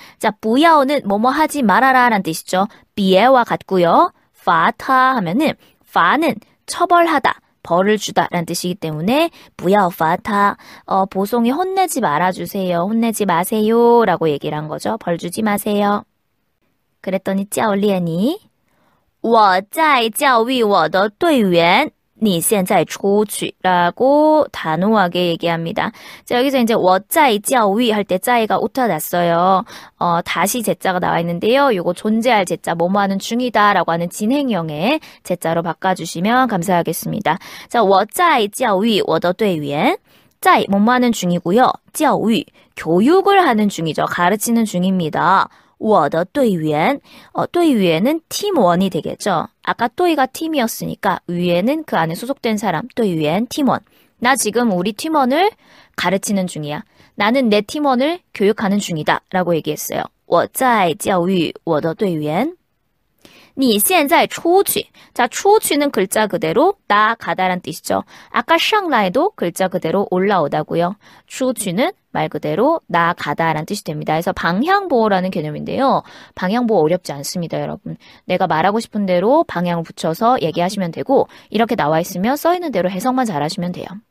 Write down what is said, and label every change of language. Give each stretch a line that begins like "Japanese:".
Korean: 자, 不要는 뭐뭐 하지 말아라 라는 뜻이죠. 비에와 같고요.
Chinese: 罚他
Korean: 하면은 罚는 처벌하다, 벌을 주다 라는 뜻이기 때문에
Chinese: 不要罚他
Korean: 보송이 혼내지 말아주세요. 혼내지 마세요 라고 얘기를 한 거죠. 벌 주지 마세요. 그랬더니
Chinese: 教练이我在教育我的队员你现在出去
Korean: 라고 단호하게 얘기합니다. 자, 여기서 이제
Chinese: 我在教育
Korean: 할 때 짜이가 오타 났어요. 다시 제자가 나와 있는데요. 요거 존재할 제자, 뭐뭐 하는 중이다 라고 하는 진행형의 제자로 바꿔주시면 감사하겠습니다. 자,
Chinese: 我在教育我的队员
Korean: 짜이, 뭐뭐 하는 중이고요. 教育, 교육을 하는 중이죠. 가르치는 중입니다.
Chinese: 我的队员,
Korean: 队员은 팀원이 되겠죠. 아까 또이가 팀이었으니까 위에는 그 안에 소속된 사람, 队员, 팀원. 나 지금 우리 팀원을 가르치는 중이야. 나는 내 팀원을 교육하는 중이다 라고 얘기했어요.
Chinese: 我在教育我的队员你现在出去.
Korean: 자, 出去는 글자 그대로 나 가다란 뜻이죠. 아까 上来도 글자 그대로 올라오다고요. 出去는 말 그대로 나 가다라는 뜻이 됩니다. 그래서 방향보호라는 개념인데요. 방향보호 어렵지 않습니다, 여러분. 내가 말하고 싶은 대로 방향을 붙여서 얘기하시면 되고 이렇게 나와 있으면 써 있는 대로 해석만 잘하시면 돼요.